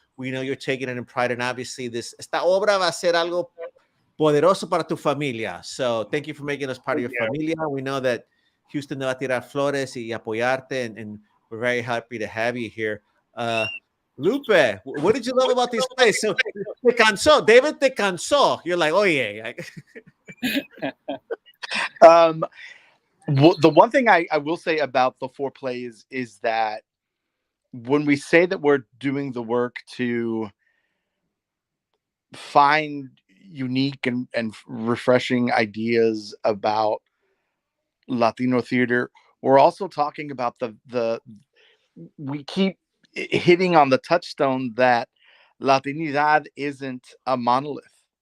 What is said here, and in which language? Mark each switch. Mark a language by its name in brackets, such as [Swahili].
[English] We know you're taking it in pride, and obviously [Spanish] esta obra va a ser algo poderoso para tu familia. [English] So thank you for making us part of your familia. We know that Houston [Spanish] va a tirar flores y apoyarte, [English] and we're very happy to have you here. Lupe, what did you love about these plays? So [Spanish] te cansó, David te cansó. [English] You're like, oh yeah. The one thing I will say about the 4 plays is that when we say that we're doing the work to find unique and refreshing ideas about Latino theater, we're also talking about we keep hitting on the touchstone that Latinidad isn't a monolith.